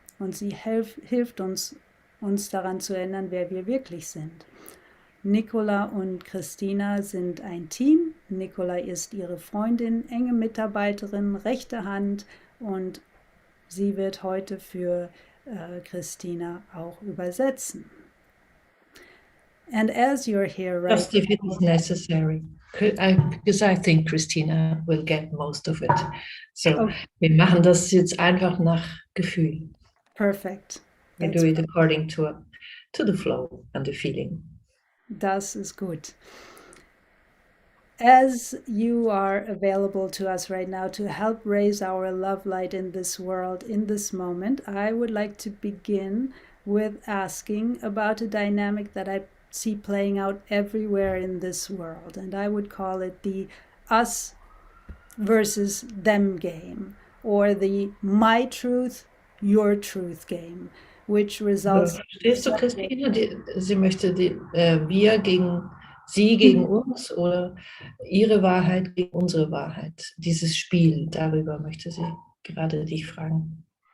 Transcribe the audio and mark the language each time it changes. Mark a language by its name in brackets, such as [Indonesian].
[German] Und sie hilft uns daran zu erinnern, wer wir wirklich sind. Nicola und Christina sind ein Team. Nicola ist ihre Freundin, enge Mitarbeiterin, rechte Hand, und sie wird heute für Christina auch übersetzen. [English] And as you're here right just if it is necessary, because I think Christina will get most of it. [German] So wir machen das jetzt einfach nach Gefühl. [English] Perfect. We do it according to the flow and the feeling. [German] Das ist gut. [English] As you are available to us right now to help raise our love light in this world, in this moment, I would like to begin with asking about a dynamic that I see playing out everywhere in this world, and I would call it the us versus them game, or the my truth, your truth game, which results. [German] Verstehst du, Christine? Sie möchte wir gegen sie gegen uns oder ihre Wahrheit gegen unsere Wahrheit. Dieses Spiel, darüber möchte sie gerade dich fragen.